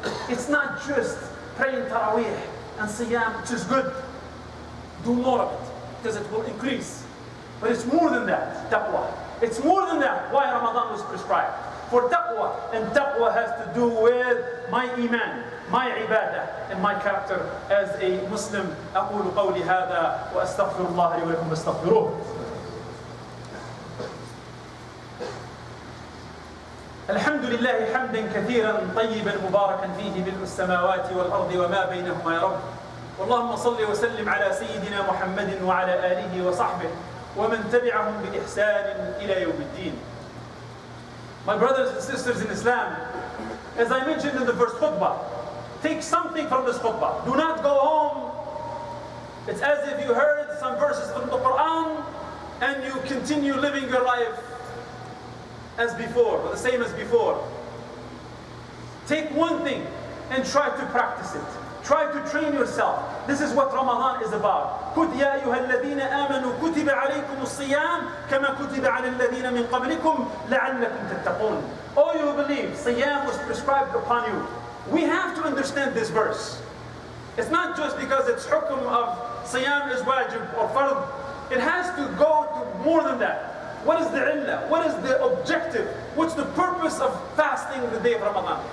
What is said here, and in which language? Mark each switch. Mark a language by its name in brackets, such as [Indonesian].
[English] It's not just praying tarawih and siyam, which is good. Do more of it, because it will increase. But it's more than that, taqwa. It's more than that, why Ramadan was prescribed. For taqwa, and taqwa has to do with my iman, my ibadah, and my character as a Muslim. [Arabic] أقول قولي هذا وأستغفر الله لي ولكم فاستغفروه. الحمد لله حمدا كثيرا طيبا مباركا فيه ملء السماوات والأرض وما بينهما يا رب. اللهم صل وسلم على سيدنا محمد وعلى آله وصحبه ومن تبعهم بإحسان إلى يوم الدين. [English] My brothers and sisters in Islam, as I mentioned in the first khutbah, take something from this khutbah. Do not go home. It's as if you heard some verses from the Quran and you continue living your life as before, or the same as before. Take one thing and try to practice it. Try to train yourself. This is what Ramadan is about. [Arabic] يا أيها الذين آمنوا كتب عليكم الصيام كما كتب على الذين من قبلكم لعلكم تتقون. [English] All you who believe, Siyam was prescribed upon you. We have to understand this verse. It's not just because it's hukum of Siyam is wajib or fard. It has to go to more than that. What is the illah? What is the objective? What's the purpose of fasting the day of Ramadan?